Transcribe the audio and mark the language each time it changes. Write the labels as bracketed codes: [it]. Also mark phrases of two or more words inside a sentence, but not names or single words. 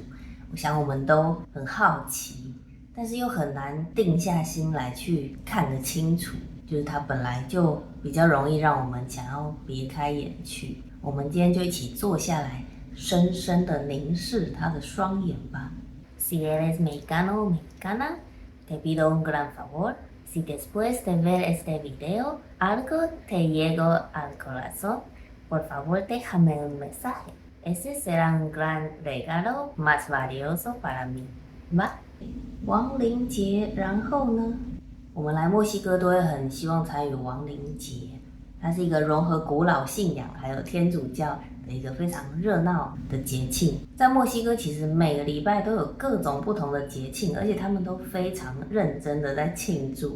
[zh] 我想我们都很好奇，但是又很难定下心来去看得清楚，就是它本来就比较容易让我们想要别开眼去。我们今天就一起坐下来，深深的凝视他的双眼吧。 [es] Si eres mexicano o mexicana, te pido un gran favor. Si después de ver este video algo te llegó al corazón, por favor déjame un mensaje. Ese será un gran regalo más valioso para mí. ¿Va? [zh] 亡灵节，然后呢？我们来墨西哥都会很希望参与亡灵节，它是一个融合古老信仰还有天主教的一个非常热闹的节庆。在墨西哥其实每个礼拜都有各种不同的节庆，而且他们都非常认真的在庆祝。